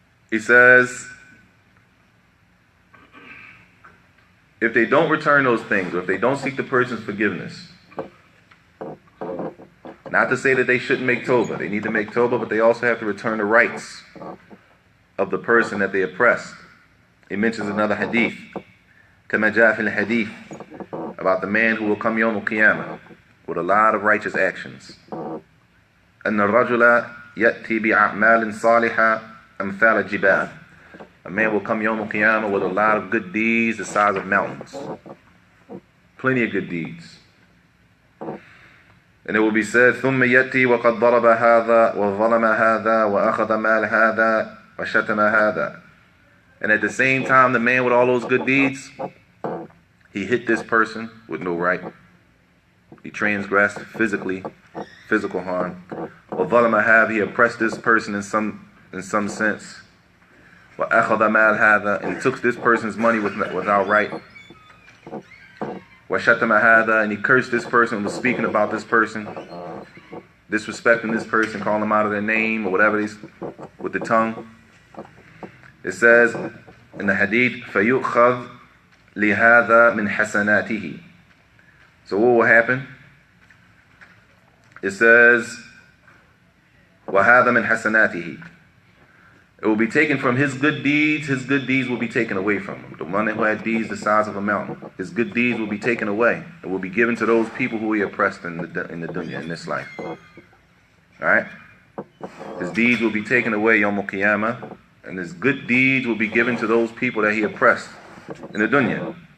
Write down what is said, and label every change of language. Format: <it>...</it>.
<en>He says, if they don't return those things, or if they don't seek the person's forgiveness, not to say that they shouldn't make tawbah. They need to make tawbah, but they also have to return the rights of the person that they oppressed. He mentions another hadith,</en> <ar>كما جاء في الحديث,</ar> <en>about the man who will come Yawm al-Qiyamah with a lot of righteous actions.</en> <ar>أن الرجل يأتي بأعمال صالحة أمثال الجبال.</ar> <en>A man will come Yawm al-Qiyamah with a lot of good deeds the size of mountains. Plenty of good deeds. And it will be said,</en> <ar>ثُمَّ يَأْتِي وَقَدْ ضَرَبَ هَذَا وَظَلَمَ هَذَا وَأَخَذَ مَالَ هَذَا وَشَتَمَ هَذَا.</ar> <en>And at the same time, the man with all those good deeds, he hit this person with no right. He transgressed physical harm.</en> <ar>وَظَلَمَ هَذَا,</ar> <en>he oppressed this person in some sense.</en> <ar>وَأَخَذَ مَالَ هَذَا,</ar> <en>and he took this person's money without right.</en> <ar>وَشَتَمَ هَذَا,</ar> <en>and he cursed this person, was speaking about this person, disrespecting this person, calling them out of their name or whatever, with the tongue. It says in the hadith,</en> <ar>فَيُؤْخَذْ لِهَذَا مِنْ حَسَنَاتِهِ.</ar> <en>So what will happen? It says,</en> <ar>وَهَذَا مِنْ حَسَنَاتِهِ.</ar> <en>It will be taken from his good deeds will be taken away from him. The one who had deeds the size of a mountain, his good deeds will be taken away. It will be given to those people who he oppressed in the dunya, in this life. Alright? His deeds will be taken away Yawm al-Qiyamah, and his good deeds will be given to those people that he oppressed in the dunya.</en>